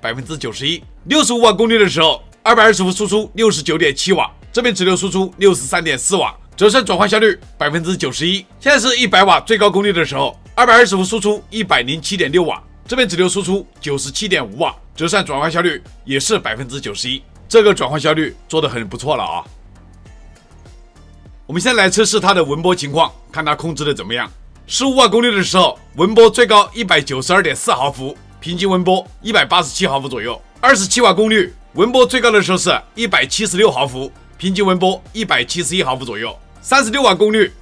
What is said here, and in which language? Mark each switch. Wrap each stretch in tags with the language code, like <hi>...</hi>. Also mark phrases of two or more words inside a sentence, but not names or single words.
<zh>91%。65 瓦功率的時候，220伏輸出69.7瓦，這邊直流輸出63.4瓦，折算轉換效率91%。現在是100瓦最高功率的時候 220伏輸出 107.6 瓦，這邊直流輸出 97.5 瓦，折扇轉換效率也是 91%， 這個轉換效率做得很不錯了啊。我們現在來測試它的文波情況，看它控制的怎麼樣。15瓦功率的時候，文波最高 192.4 毫伏，平均文波187毫伏左右。27瓦功率，文波最高的時候是176毫伏，平均文波171毫伏左右。36瓦功率，</zh>